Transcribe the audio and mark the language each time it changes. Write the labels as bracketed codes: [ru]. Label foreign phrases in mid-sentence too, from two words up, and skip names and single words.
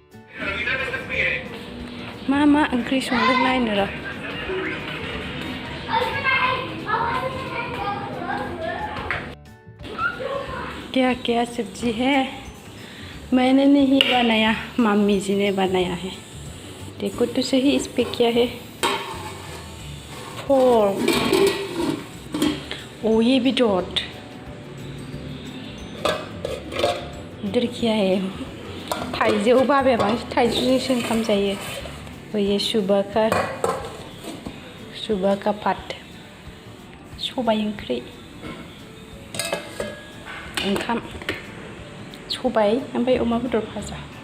[brx] मा ओंख्रि संदों नायनो र' [hi] क्या सब्जी है मैंने नहीं बनाया मम्मी जी ने बनाया है देखो तो सही इस पे क्या है फोर ओ ये भी डॉट इधर क्या है [brx] थाइजौ बाबाया बांसिन थाइजौजोंसो ओंखाम जायो [hi] ये सुबह का पात [brx] सबाय ओंख्रि ओंखाम सबाय ओमफ्राय अमा बेदर भाजा